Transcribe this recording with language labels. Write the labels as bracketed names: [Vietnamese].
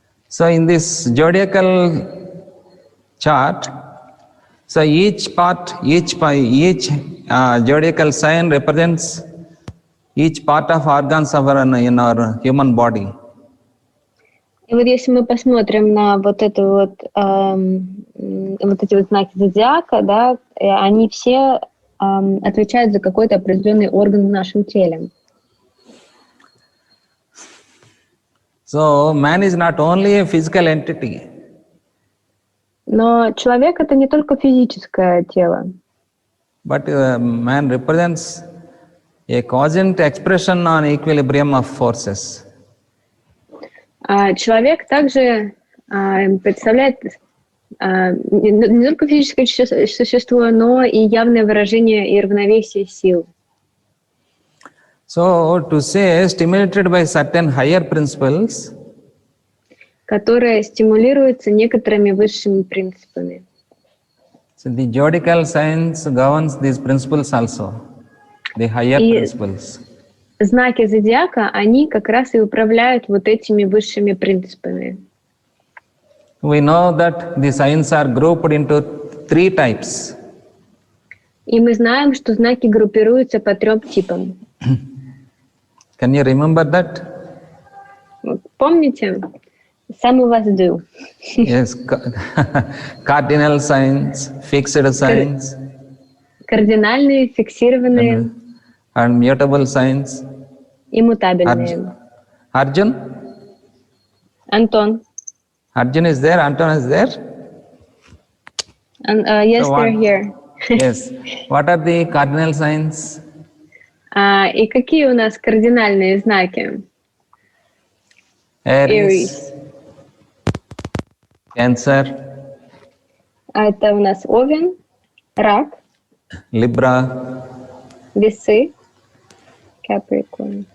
[English] So in this zodiacal chart, so each zodiacal sign represents each part of organs in our human body. [Russian] И вот если мы посмотрим на вот это вот эти вот знаки зодиака, да, они все отвечают за какой-то определенный орган в нашем теле. [English] So man is not only a physical entity. [Russian] Но человек — это не только физическое тело. [English] But man represents a cosmic expression on equilibrium of forces. [Russian] Человек также представляет не только физическое существо, но и явное выражение и равновесие сил. [English] So to say, stimulated by certain higher principles, [Russian] которые стимулируются некоторыми высшими принципами. [English] so the zodiacal science governs these principles also, the higher principles. [Russian] Знаки зодиака, они как раз и управляют вот этими высшими принципами. [English] We know that the signs are grouped into 3 types. [Russian] И мы знаем, что знаки группируются по 3 типам. [English] Can you remember that? [Russian] Помните? [English] Some of us do. Yes, cardinal signs, fixed signs, [Russian] Кардинальные, фиксированные [English] and mutable signs. [Russian] и мутабельные. Arjun? Антон. [English] Arjun is there, Anton is there? Yes, So they're here. Yes. What are the cardinal signs? [Russian] И какие у нас кардинальные знаки? [English] Aries, Cancer, [Russian] Это у нас Овен, Рак, [English] Libra, [Russian] Весы, Capricorn